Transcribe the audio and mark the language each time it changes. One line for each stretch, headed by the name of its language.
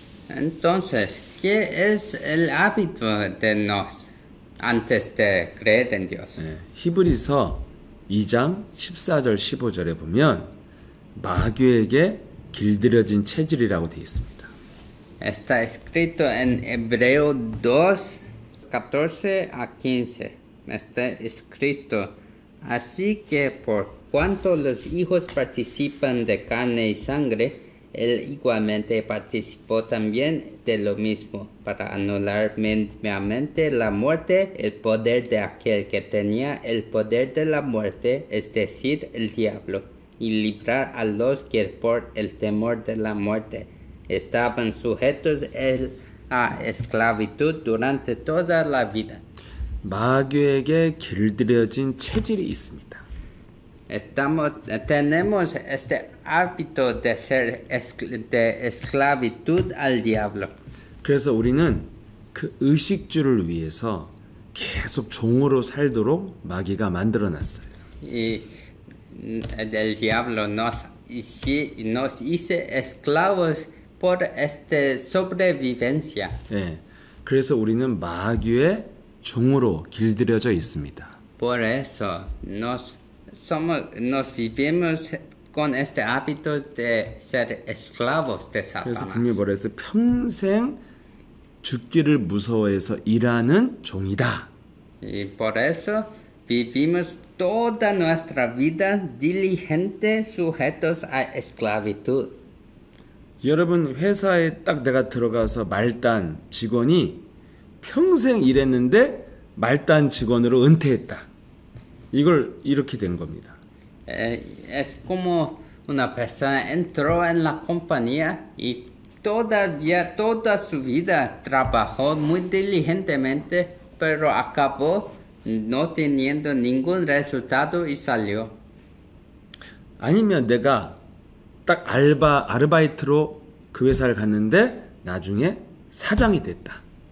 Spanish: Entonces, ¿qué es el hábito de nos antes de creer en Dios?
Korean: 예, 히브리서 2장 14절 15절에 보면 마귀에게 길들여진 체질이라고 되어 있습니다.
Spanish: Está escrito en Hebreo 2, 14 a 15. Está escrito, así que por cuanto los hijos participan de carne y sangre, él igualmente participó también de lo mismo, para anular mediante la muerte el poder de aquel que tenía el poder de la muerte, es decir, el diablo, y librar a los que por el temor de la muerte estaban sujetos a esclavitud durante toda la vida.
Korean: 마귀에게 길들여진 체질이 있습니다.
Spanish: Tenemos este hábito de ser de esclavitud al diablo.
Korean: 그래서 우리는 그 의식주를 위해서 계속 종으로 살도록 마귀가 만들어놨어요.
Spanish: Y el diablo nos hizo esclavos por esta sobrevivencia.
Korean: 예, 그래서 우리는 마귀의 종으로 길들여져 있습니다.
Spanish: Por eso nos vivimos con este hábito de ser esclavos de
Korean: 그래서 분명히 말해서 평생 죽기를 무서워해서 일하는 종이다.
Spanish: Y por eso vivimos toda nuestra vida diligente sujetos a esclavitud.
Korean: 여러분 회사에 딱 내가 들어가서 말단 직원이 평생 일했는데 말단 직원으로 은퇴했다. 이걸 이렇게 된 겁니다.
Spanish: Es como una persona entró en la compañía y todavía toda su vida trabajó muy diligentemente, pero acabó no teniendo ningún resultado y salió.
Korean: 아니면 내가 딱 아르바이트로 그 회사를 갔는데 나중에 사장이 됐다.